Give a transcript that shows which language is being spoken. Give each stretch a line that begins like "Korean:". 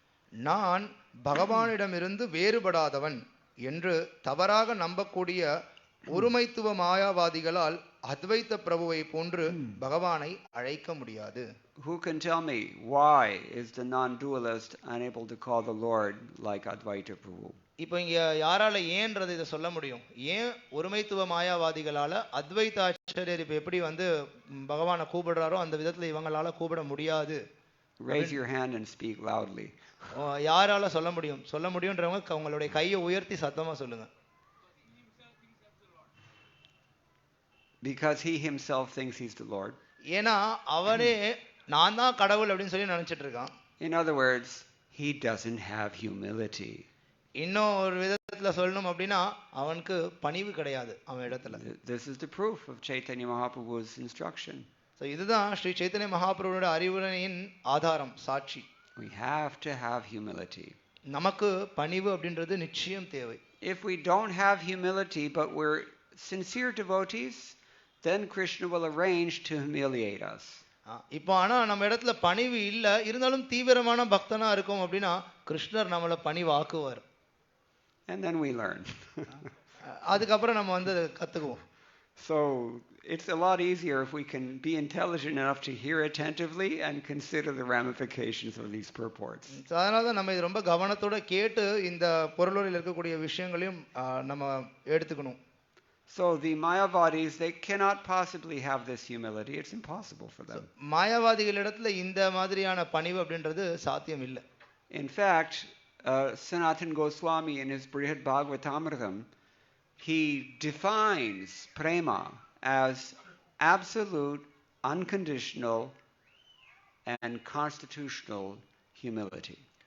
Tamil: நான் பகவானிடமிருந்து வேறுபடாதவன் என்று தவறாக நம்பக்கூடிய ஒருமைத்துவ மாயாவாதிகளால் அத்வைத பிரபுவை போன்று பகவானை அழைக்க முடியாது.
English: Who can tell me why is the non-dualist unable to call the Lord like Advaita Prabhu?
Tamil: இப்போ இங்க யாரால ஏன்றதை இதை சொல்ல முடியும்? ஏன் ஒருமைத்துவ மாயாவாதிகளால அத்வைத ஆச்சாரியர் இப்ப எப்படி வந்து பகவானை கூப்பிடுறாரோ அந்த விதத்துல இவங்களால கூப்பிட முடியாது?
English: Raise your hand and speak loudly.
Tamil: யாரால சொல்ல முடியும்? சொல்ல முடியும்ன்றவங்க உங்களுடைய கையை உயர்த்தி சத்தமா சொல்லுங்க.
English: Because he himself thinks he's the Lord.
Tamil: ஏனா அவனே நான் தான் கடவுள் அப்படினு சொல்லி நினைச்சிட்டு இருக்கான்.
English: In other words, he doesn't have humility.
Tamil: இன்னும் ஒரு விதத்துல சொல்லணும் அப்படினா அவனுக்கு பணிவு கிடையாது அவன் இடத்துல.
English: This is the proof of Chaitanya Mahaprabhu's instruction.
Tamil: So இதுதான் ஸ்ரீ சைத்தன்ய மகாபிரபுவோட அறிவுரையின் ஆதாரம், சாட்சி.
English: We have to have humility.
Tamil: நமக்கு பணிவு அப்படின்றது நிச்சயம் தேவை.
English: If we don't have humility, but we're sincere devotees, then Krishna will arrange to humiliate us.
Tamil: இப்போ ஆனா நம்ம இடத்துல பணிவு இல்ல, இருந்தாலும் தீவிரமான பக்தனா இருக்கும் அப்படின்னா கிருஷ்ணர் நம்மள பணிவாக்குவார்.
English: And then we learn.
Tamil: அதுக்கப்புறம் நம்ம வந்து கத்துக்குவோம்.
English: So it's a lot easier if we can be intelligent enough to hear attentively and consider the ramifications of these purports.
Tamil: அதனால தான் நம்ம இது ரொம்ப கவனத்தோட கேட்டு இந்த பொருளுரையில் இருக்கக்கூடிய விஷயங்களையும் நம்ம எடுத்துக்கணும்.
English: So the Mayavadis, they cannot possibly have this humility. It's impossible for them.
Tamil: மாயாவாதிகளிடத்துல இந்த மாதிரியான பணிவு அப்படின்றது சாத்தியம் இல்லை.
English: In fact, Sanatana Goswami in his Brihad Bhagavatamritam, he defines prema as absolute, unconditional, and constitutional humility.